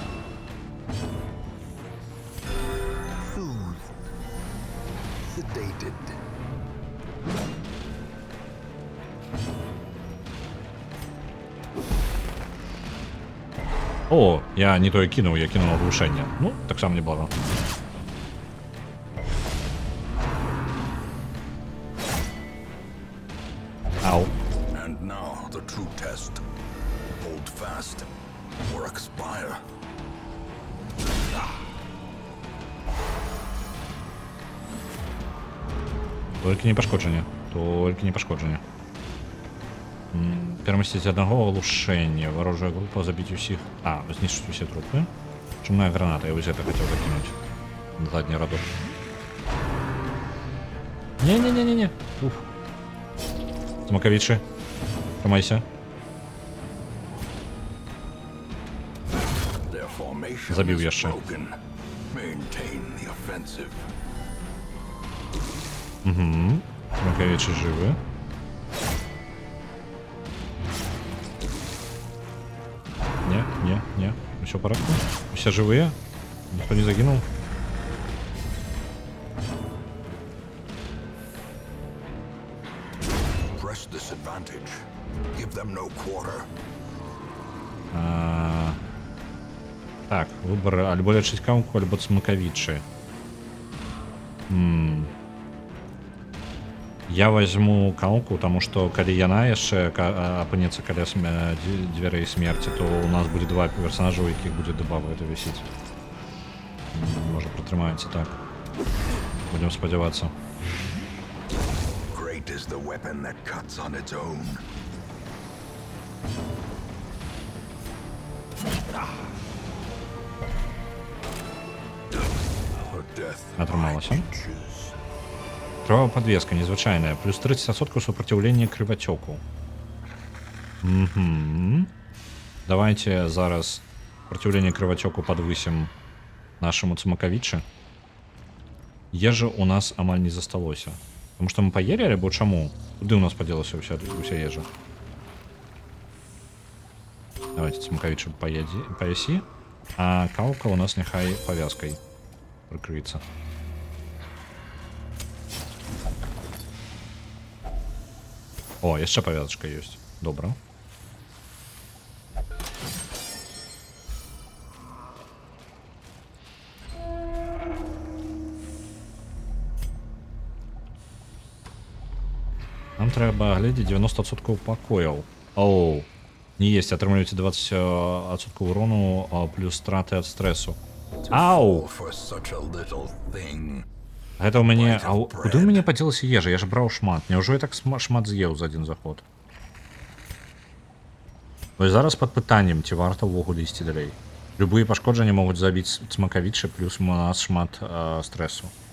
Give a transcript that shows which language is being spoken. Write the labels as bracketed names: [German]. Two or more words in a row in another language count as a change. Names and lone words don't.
[English] Soothed. Sedated. [Belarusian] О, я не тое кінуў, я кінуў аглушэнне. Ну, таксама неблага. Ау. [English] And now the true test. Hold fast or expire. [Belarusian] Толькі не пашкоджанне. Толькі не пашкоджанне. Перамясціць аднаго аглушэння. Варожая група забіць усіх. А, знішчыць усе трупы. Чумная граната, я вось гэта хацеў закінуць. Задні радок. Не-не-не-не-не. Уф. Смакавічы. Трымайся. [English] Their formation [Belarusian] Забіў [English] is [Belarusian] яшчэ. [English] broken. Maintain the offensive. Смакавічы жывы. Не. Усё ў парадку? Усе жывыя? Ніхто не загінуў? Press this advantage. Give them no quarter. [Belarusian] Так, выбор альбо лечыць камку, альбо смакавічы. [Russian] Я возьму калку, потому что [Belarusian] калі яна яшчэ апынецца каля дзвярэй смерці, то у нас будзе два персонажа, у якіх будзе дебаф гэта вісіць. Можа пратрымаецца так. Будем спадзявацца. [English] Great is the weapon that cuts on its own. Her death [Belarusian] Атрымалася. [English] reaches. [Belarusian] Крывавая подвеска незвычайная. Плюс 30% [Russian] сопротивления кривотеку. Давайте зараз сопротивление кривотеку подвысим нашему Цмакавічы. [Belarusian] Ежа у нас амаль не засталося. [Russian] Потому что мы поели, [Belarusian] альбо чаму? Куды у нас поделася уся ежа? Давайте Цмакавічы пояси. А калка у нас нехай повязкой прикрыется. О, яшчэ павязачка ёсць. Добра. Нам трэба глядзець 90% пакояў. Оу. Не есть, атрымліваеце 20% урону, плюс страты ад стрэсу. Ау! [English] For such a little thing. [Belarusian] Гэта ў мяне... А куды ў мяне падзелася ежа? Я ж браў шмат. Няўжо я так шмат з'еў за один заход? Вось зараз пад пытаннем, ці варта ўвогуле ісці далей. Любыя пашкоджанні могуць забіць цмакавічы, плюс у нас шмат стрэсу.